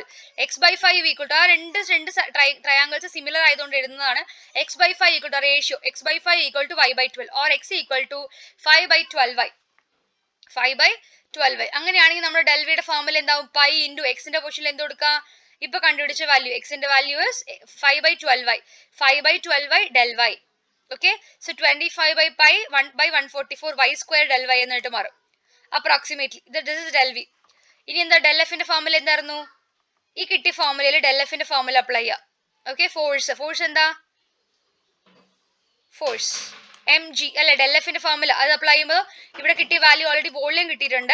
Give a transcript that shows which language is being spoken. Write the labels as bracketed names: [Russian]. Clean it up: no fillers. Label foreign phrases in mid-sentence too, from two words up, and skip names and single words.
[Malayalam] x/5 [English] equal to, [Malayalam] ആ രണ്ട് [English] triangles similar [Malayalam] ആയതുകൊണ്ട് എഴുതുന്നതാണ്. [English] x/5 equal to ratio x/5 equal to y/12 or x equal to 5/12y. 5/12y. [Malayalam] അങ്ങനെയാണെങ്കിൽ നമ്മുടെ ഡെൽവിയുടെ ഫോർമുല എന്താവും? [English] pi into [Malayalam] എക്സിന്റെ പൊസിഷനിൽ എന്ത് കൊടുക്കുക? ഇപ്പൊ കണ്ടുപിടിച്ച വാല്യൂ, എക്സിന്റെ വാല്യൂ 5/12y. [English] 5/12y del y. okay, so 25/pi 1/144 y square del y [Malayalam] എന്നിട്ട് മാറും [English] approximately. this is del v. [Malayalam] ഇനി എന്താ del f ന്റെ ഫോർമുല എന്തായിരുന്നു? ഈ കിട്ടിയ ഫോർമുലയിൽ del f ന്റെ ഫോർമുല അപ്ലൈ ചെയ്യാം. ഓക്കെ, ഫോഴ്സ് എന്താ? ഫോഴ്സ് mg അല്ലെ? del f ന്റെ ഫോർമുല അത് അപ്ലൈ ചെയ്യുമ്പോൾ ഇവിടെ കിട്ടിയ വാല്യൂ [English] already volume [Malayalam] കിട്ടിയിട്ടുണ്ട്.